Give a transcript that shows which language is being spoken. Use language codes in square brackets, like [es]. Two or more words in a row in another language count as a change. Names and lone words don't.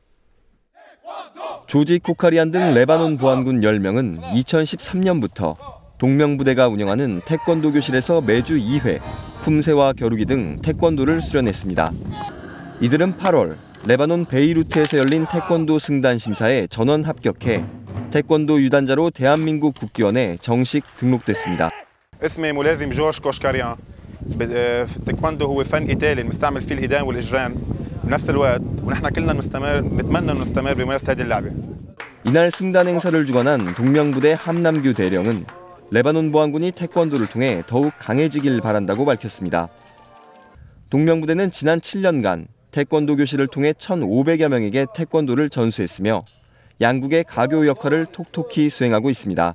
[ko] 조지 코카리안 등 레바논 보안군 10명은 2013년부터 동명부대가 운영하는 태권도 교실에서 매주 2회 품새와 겨루기 등 태권도를 수련했습니다. 이들은 8월 레바논 베이루트에서 열린 태권도 승단 심사에 전원 합격해 태권도 유단자로 대한민국 국기원에 정식 등록됐습니다. [ar] اسمي ملازم جورج كوشكاريان. التايكوندو هو فن قتالي بنستعمل فيه الإيدين والإجرام بنفس الوقت ونحن كلنا نتمنى نستمر بممارسة هذه اللعبة. [ko] 이날 승단 행사를 주관한 동명부대 함남규 대령은 레바논 보안군이 태권도를 통해 더욱 강해지길 바란다고 밝혔습니다. 동명부대는 지난 7년간 태권도 교실을 통해 1,500여 명에게 태권도를 전수했으며 양국의 가교 역할을 톡톡히 수행하고 있습니다.